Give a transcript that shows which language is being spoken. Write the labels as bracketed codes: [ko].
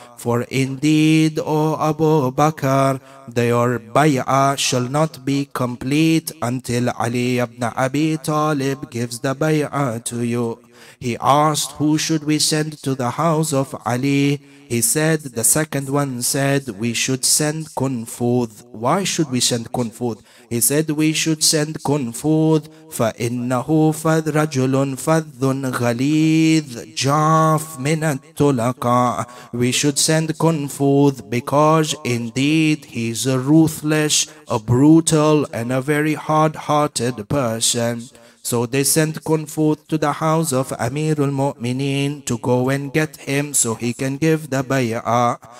[en] For indeed, O Abu Bakr, your bay'ah shall not be complete until Ali ibn Abi Talib gives the bay'ah to you. He asked, who should we send to the house of Ali? He said, the second one said, we should send Kunfudh. Why should we send Kunfudh? He said, we should send Kunfudh, [ar] فَإِنَّهُ رَجُلٌ فَذٌّ غَلِيظٌ جَافٌ مِنَ التُّلَقَاءِ. [en] We should send Kunfudh because indeed he is a ruthless, a brutal, and a very hard-hearted person. So they sent Kunfudh to the house of Amir al-Mu'mineen to go and get him so he can give the bay'ah.